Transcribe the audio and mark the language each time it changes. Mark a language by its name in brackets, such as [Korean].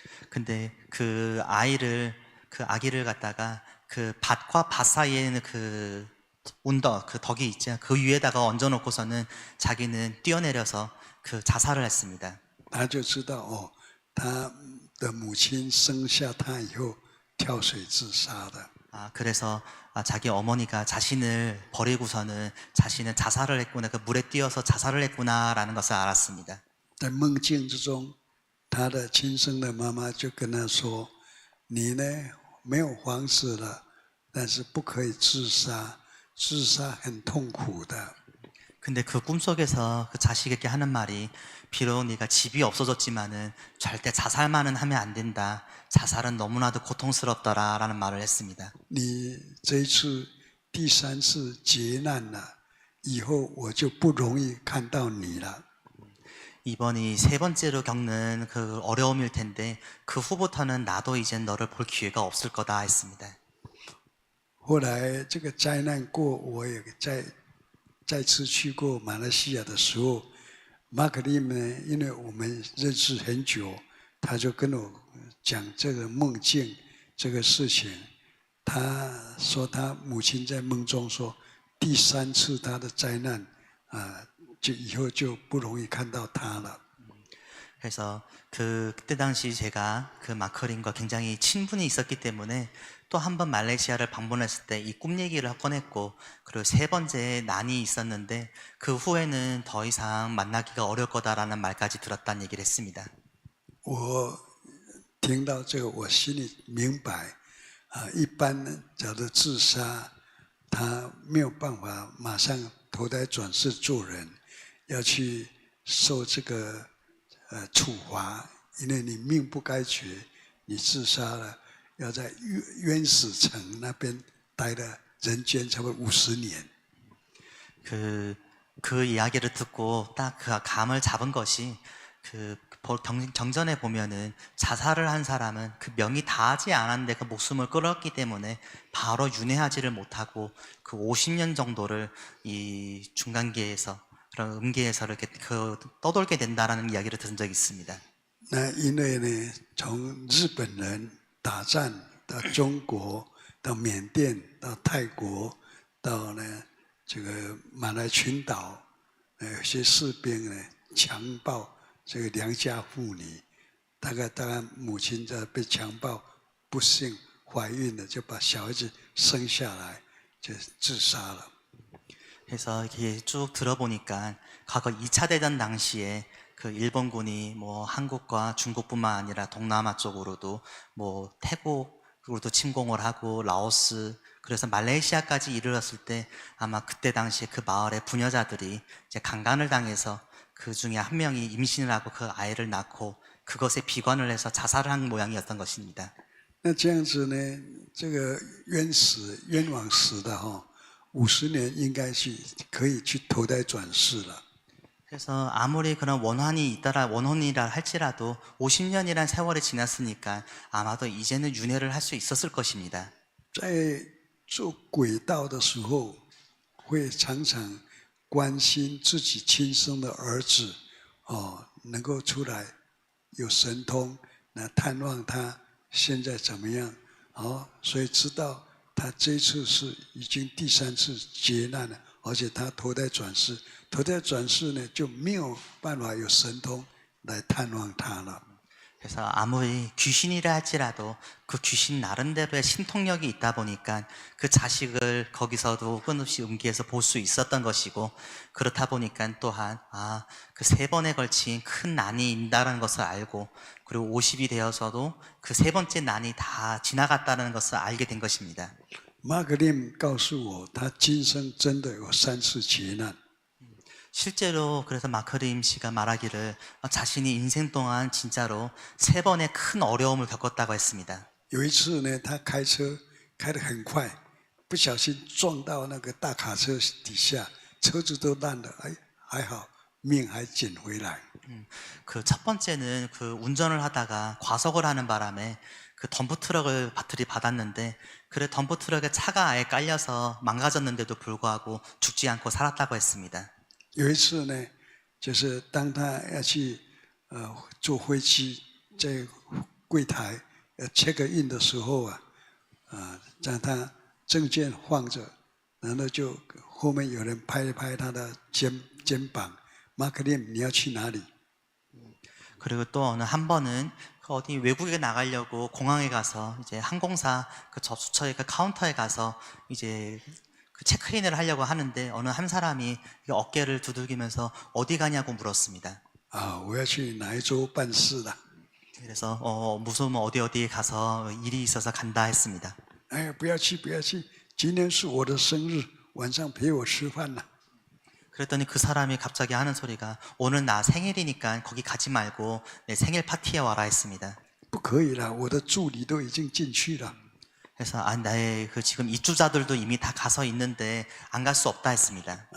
[Korean] 근데 그 아기를 갖다가 그 밭과 밭 사이에 있는 그 운덕, 그 덕이 있죠. 그 위에다가 얹어놓고서는 자기는 뛰어내려서 그 자살을 했습니다. [Chinese] 他就知道哦，他的母亲生下他以后跳水自杀的。 [Korean] 그래서 자기 어머니가 자신을 버리고서는 자신은 자살을 했구나, 그 물에 뛰어서 자살을 했구나라는 것을 알았습니다. [Chinese] 在梦境之中，他的亲生的妈妈就跟他说：“你呢没有房子了，但是不可以自杀，自杀很痛苦的。” [Korean] 근데 그 꿈속에서 그 자식에게 하는 말이 비록 네가 집이 없어졌지만은 절대 자살만은 하면 안 된다. 자살은 너무나도 고통스럽더라라는 말을 했습니다. [Chinese] 你这一次第三次劫难了，以后我就不容易看到你了。 [Korean] 이번이 세 번째로 겪는 그 어려움일 텐데 그 후부터는 나도 이제 너를 볼 기회가 없을 거다 했습니다. [Chinese] 后来这个灾难过，我也再次去过马来西亚的时候，马可利呢，因为我们认识很久，他就跟我讲这个梦境这个事情。他说他母亲在梦中说，第三次他的灾难就以后就不容易看到他了。 [Korean] 그래서 그때 당시 제가 그 마커린과 굉장히 친분이 있었기 때문에 또 한 번 말레이시아를 방문했을 때 이 꿈 얘기를 꺼냈고 그리고 세 번째 난이 있었는데 그 후에는 더 이상 만나기가 어려울 거다라는 말까지 들었다는 얘기를 했습니다. [Chinese] 我听到这个，我心里明白一般假如自杀，他没有办法马上投胎转世做人，要去受这个处罚，因为你命不该绝，你自杀了，要在冤死城那边待了人间差不多50年。 [Korean] 그 이야기를 듣고 딱 그 감을 잡은 것이 그 경전에 보면은 자살을 한 사람은 그 명이 다하지 않았는데 그 목숨을 끊었기 때문에 바로 윤회하지를 못하고 그 50년 정도를 이 중간계에서 그런 음계에서 이렇게 떠돌게 된다라는 이야기를 들은 적이 있습니다. [Chinese] 那因为呢，从日本人打战到中国，到缅甸，到泰国，到呢这个马来群岛，有些士兵呢强暴这个良家妇女，大概母亲在被强暴，不幸怀孕了，就把小孩子生下来，就自杀了。 [Korean] 그래서 이렇게 쭉 들어보니까 과거 2차 대전 당시에 그 일본군이 뭐 한국과 중국뿐만 아니라 동남아 쪽으로도 뭐 태국으로도 침공을 하고 라오스 그래서 말레이시아까지 이르렀을 때 아마 그때 당시에 그 마을의 부녀자들이 이제 강간을 당해서 그 중에 한 명이 임신을 하고 그 아이를 낳고 그것에 비관을 해서 자살을 한 모양이었던 것입니다. [Chinese] 那这样子呢，这个冤枉死的50年应该是可以去投胎转世了。 [Korean] 그래서 아무리 그런 원혼이라 할지라도 50년이란 세월이 지났으니까 아마도 이제는 윤회를 할 수 있었을 것입니다. [Chinese] 在做轨道的时候，会常常关心自己亲生的儿子，能够出来有神通来探望他现在怎么样，所以知道他这次是已经第3次劫难了，而且他投胎转世，投胎转世呢就没有办法有神通来探望他了。 [Korean] 그래서 아무리 귀신이라 할지라도 그 귀신 나름대로의 신통력이 있다 보니까 그 자식을 거기서도 끊임없이 음기에서 볼 수 있었던 것이고, 그렇다 보니까 또한 그 3번에 걸친 큰 난이 있다는 것을 알고, 그리고 50이 되어서도 그 3번째 난이 다 지나갔다는 것을 알게 된 것입니다. [Chinese] 马可林告诉我，他今生真的有3次劫难。 [Korean] 실제로 그래서 마크림 씨가 말하기를 자신이 인생 동안 진짜로 3번의 큰 어려움을 겪었다고 했습니다. [Chinese] 有一次呢，他开车开得很快，不小心撞到那个大卡车底下，车子都烂了，哎，还好命还捡回来。 [Korean] 그 첫 번째는 그 운전을 하다가 과속을 하는 바람에 그 덤프트럭을 들이받았는데, 그래 덤프트럭에 차가 아예 깔려서 망가졌는데도 불구하고 죽지 않고 살았다고 했습니다. [Chinese] 有一次呢，就是当他要去坐飞机，在柜台check in 的时候啊，让他证件放着，然后就后面有人拍一拍他的肩膀，马克林，你要去哪里？ [Korean] 그리고 또 어느 한 번은 어디 외국에 나가려고 공항에 가서 이제 항공사 그 접수처의 그 카운터에 가서 이제 그 체크인을 하려고 하는데, 어느 한 사람이 어깨를 두들기면서 어디 가냐고 물었습니다. [Chinese] 我要去哪一州办事了。 [Korean] 그래서 무슨 어디 가서 일이 있어서 간다 했습니다. [Chinese] 哎，不要去，不要去，今天是我的生日，晚上陪我吃饭了。 [Korean] 그랬더니 그 사람이 갑자기 하는 소리가, 오늘 나 생일이니까 거기 가지 말고 내 생일 파티에 와라 했습니다. [Chinese] 不可以了，我的助理都已经进去了。 [Korean] 그래서 나의 그 지금 입주자들도 이미 다 가서 있는데 안 갈 수 없다 했습니다.